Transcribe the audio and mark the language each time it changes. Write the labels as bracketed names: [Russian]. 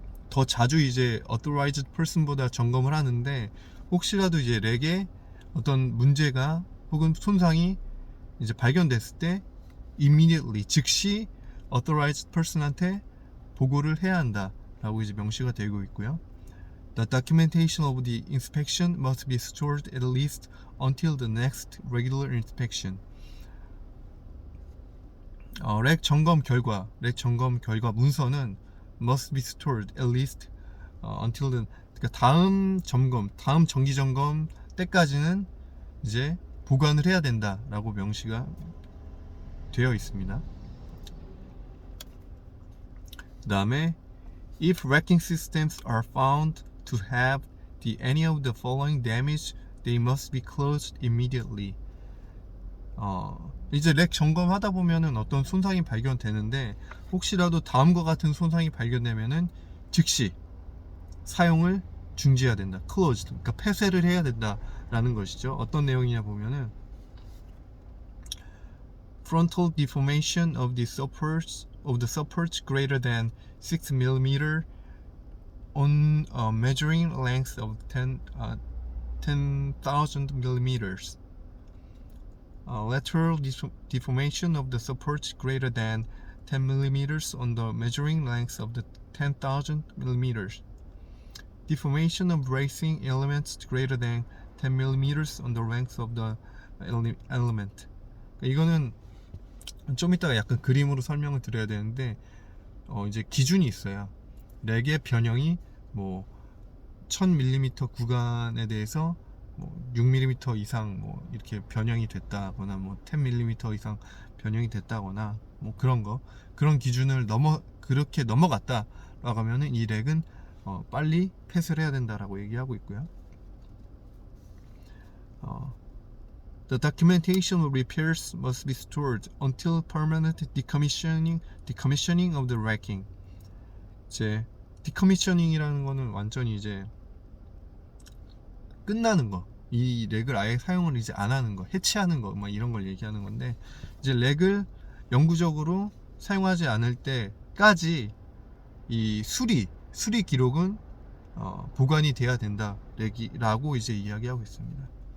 [Korean] 더 자주 이제 authorized person보다 점검을 하는데, 혹시라도 이제 렉에 어떤 문제가 혹은 손상이 이제 발견됐을 때 [English] immediately [Korean] 즉시 authorized person한테 보고를 해야 한다라고 이제 명시가 되고 있고요. [English] The documentation of the inspection must be stored at least until the next regular inspection. [Korean] 렉 점검 결과 문서는 [English] must be stored at least until the, [Korean] 그러니까 다음 정기 점검 때까지는 이제 보관을 해야 된다라고 명시가 되어 있습니다. 그 다음에 [English] if wrecking systems are found to have any of the following damage, they must be closed immediately. [Korean] 이제 렉 점검하다 보면은 어떤 손상이 발견되는데, 혹시라도 다음과 같은 손상이 발견되면은 즉시 사용을 중지해야 된다. closed, 그러니까 폐쇄를 해야 된다라는 것이죠. 어떤 내용이냐 보면은 [English] frontal deformation of the supports greater than 6mm on a measuring length of 10,000 millimeters. Lateral deformation of the supports greater than 10 millimeters on the measuring length of the 10,000 millimeters. Deformation of bracing elements greater than 10 millimeters on the length of the element. [Korean] 이거는 좀 이따가 약간 그림으로 설명을 드려야 되는데, 이제 기준이 있어요. 렉의 변형이 뭐 1000mm 구간에 대해서 뭐 6mm 이상 뭐 이렇게 변형이 됐다거나, 뭐 10mm 이상 변형이 됐다거나, 뭐 그런 기준을 그렇게 넘어갔다라고 하면은 이 렉은 빨리 폐쇄를 해야 된다라고 얘기하고 있고요. [English] The documentation of repairs must be stored until permanent decommissioning of the wrecking. [Korean] 이제 decommissioning이라는 거는 완전히 이제 끝나는 거, 이 렉을 아예 사용을 이제 안 하는 거, 해체하는 거, 뭐 이런 걸 얘기하는 건데, 이제 렉을 영구적으로 사용하지 않을 때까지 이 수리 기록은 보관이 돼야 된다 라고 이제 이야기하고 있습니다.